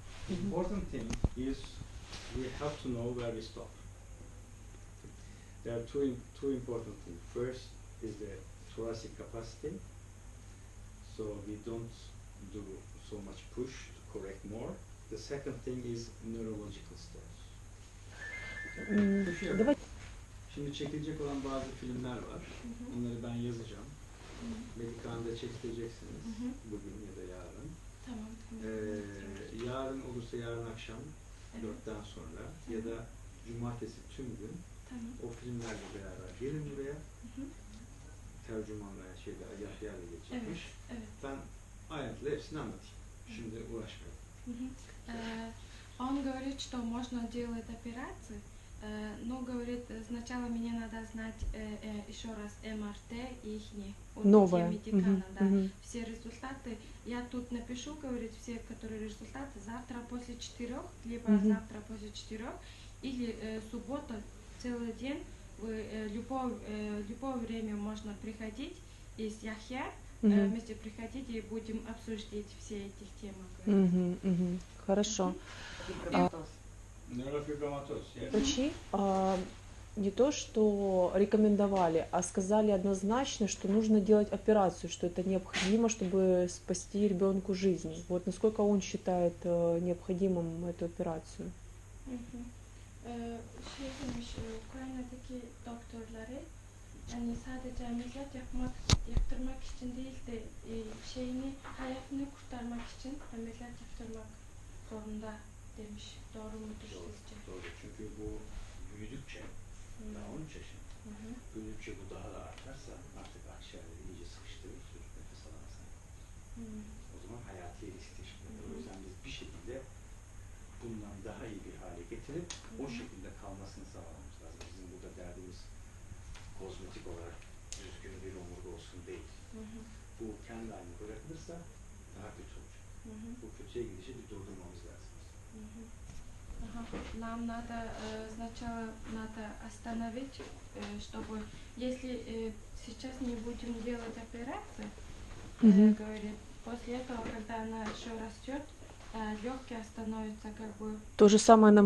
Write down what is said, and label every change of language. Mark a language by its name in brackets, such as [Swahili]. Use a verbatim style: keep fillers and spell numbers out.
[English] Important thing is we have to know where we stop. There are two im- two important things. First is the thoracic capacity. So we don't do so much push to correct more. The second thing is neurological status. М, [Turkish] Düşüyor. [Russian] Давайте. [Turkish] Şimdi çekilecek olan bazı filmler var. Onları ben yazacağım. Medikan'da çektireceksiniz. Hı hı. Bugün ya da yarın. Tamam. Ee, yarın olursa yarın akşam dörtten sonra ya da cumartesi tüm gün Tamam. o filmlerle beraber gelin buraya. Hı hı. Tercümanla şeyde Ayat yerle geçirmiş. Evet. Evet. Ben Ayat'la hepsini anlatayım. Şimdi uğraşmayalım. Мгм. [Russian] Э, Он говорит, что можно делать операции, э, но говорит, э, сначала мне надо знать э, э, еще раз МРТ их Новая. Мгм, да. мгм. Все результаты. Я тут напишу, говорит, все, которые результаты завтра после четырех, либо Мгм. завтра после четырех, или э, суббота целый день. Вы э, любое, э, любое время можно приходить из Яхья, э, Мгм. вместе приходить и будем обсуждать все эти темы. Говорит. Мгм, мгм. Хорошо. Фиброматоз. [Turkish] Nörofibromatoz. Yes. [Russian] Врачи а, не то, что рекомендовали, а сказали однозначно, что нужно делать операцию, что это необходимо, чтобы спасти ребенку жизнь. Вот насколько он считает э, необходимым эту операцию? [Turkish] Hı hı. Ee, şey demiş, e, Ukrayna'daki doktorları yani sadece ameliyat yapmak yaptırmak için değil de e, şeyini hayatını kurtarmak için ameliyat yaptırmak zorunda demiş. Doğru mudur Doğru. sizce? Doğru. Çünkü bu büyüdükçe, daha on üç yaşında, Hı hı. büyüdükçe bu daha da artarsa artık akciğerleri iyice sıkıştırır, çocuk nefes alamazsın. Hı. O zaman hayati risktir. Hı. O yüzden biz bir şekilde bundan daha iyi bir hale getirip o Hı. şekilde kalmasını sağlamamız lazım. Bizim burada derdimiz kozmetik olarak düzgün bir omurga olsun değil. Hı hı. Bu kendi haline bırakılırsa daha kötü olur. Hı hı. Bu kötüye gidişi bir durdurmamız lazım. [Russian] Мгм. Ага. Нам надо э, сначала надо остановить, э, чтобы если э, сейчас не будем делать операции, э, Мгм. говорит, после этого, когда она еще растет, легкие становятся как бы То же самое нам и